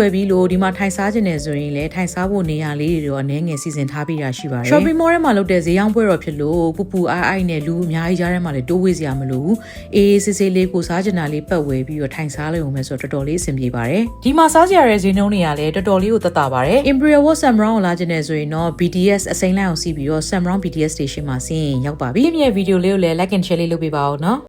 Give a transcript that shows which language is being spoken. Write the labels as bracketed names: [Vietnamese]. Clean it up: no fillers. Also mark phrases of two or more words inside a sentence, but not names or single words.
[Burmese] ယ်ပြီးလို့ဒီမှာထိုင်စားခြင်းနဲ့ဆိုရင်လည်းထိုင်စားဖို့နေရာလေးတွေတော့အနည်းငယ်စီစဉ်ထားပြီးတာရှိပါတယ်။ [English] shopping mall [Burmese] ထဲမှာလုပ်တဲ့ဈေးရောင်းပွဲတော်ဖြစ်လို့ပူအိုက်နဲ့လူအများကြီးကြားထဲမှာလည်းတိုးဝေးစရာမလိုဘူး။အေးစစ်စစ်လေးကိုစားချင်တာလေးပတ်ဝယ်ပြီးတော့ထိုင်စားလိုက်အောင်ပဲဆိုတော့တော်တော်လေးအဆင်ပြေပါတယ်။ဒီမှာစားစရာတဲ့ဈေးနှုန်းတွေကလည်းတော်တော်လေးကိုသက်သာပါတယ်။ Imperial Wall Samrong ကိုလာခြင်းနဲ့ဆိုရင်တော့ BTS အစိမ်းလိုက်အောင်စီးပြီးတော့ Samrong BTS Station မှာဆင်းရင်ရောက်ပါပြီ။ဒီဗီဒီယိုလေးကိုလည်း [English] like and share [Burmese] လေးလုပ်ပေးပါဦးနော်။